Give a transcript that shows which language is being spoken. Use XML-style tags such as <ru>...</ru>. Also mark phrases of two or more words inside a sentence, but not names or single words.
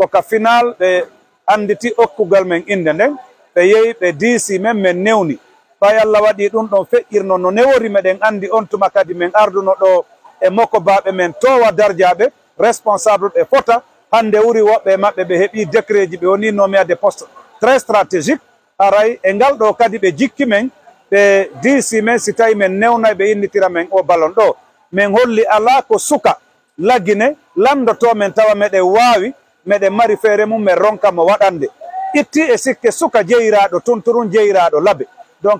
<ff>ka final be anditi okkugal men inde nden be yeyi be DC men men newni fa yalla wadi dum don fe'irno no newori meden andi on tuma kadi men arduno do e moko babe men towa darjaabe responsable e fota hande wuri wobbe mabbe be hebi décret ji be woni</ff> <fr>nommé des postes très stratégiques</fr> <ff>aray e ngal do kadi be jikki men be DC men sitay men newna be innitira men o ballon do men holli ala ko suka laggine lamdoto men tawa meɗen waawi meɗen mari feere mum men ronka mo waɗande itti e sikke suka jeyiraɗo tunturun jeyiraɗo laabe donc</ff>